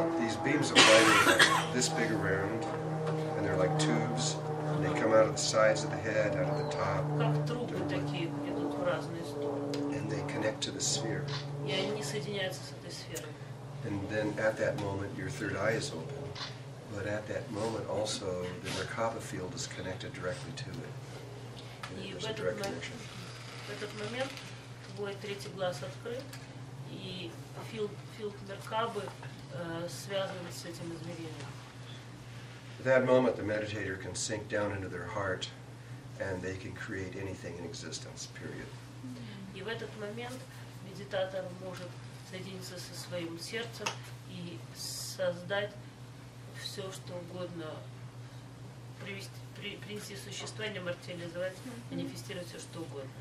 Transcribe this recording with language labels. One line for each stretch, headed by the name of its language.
English: These beams of light are like this big around, and they're like tubes. And they come out of the sides of the head, out of the top.
Russian: Как трубы такие идут в разные стороны.
English: And they connect to the sphere.
Russian: И они соединяются с этой сферой.
English: And then at that moment, your third eye is open. But at that moment also, the Merkaba field is connected directly to it.
Russian: И
English: There's a direct connection.
Russian: в этот момент твой третий глаз открыт, и филд Меркабы связан с этим измерением.
English: At that moment, the meditator can sink down into their heart, and they can create anything in existence, period.
Russian: И в этот момент медитатор может соединиться со своим сердцем и создать все, что угодно, принести существование, материализовать, манифестировать все, что угодно.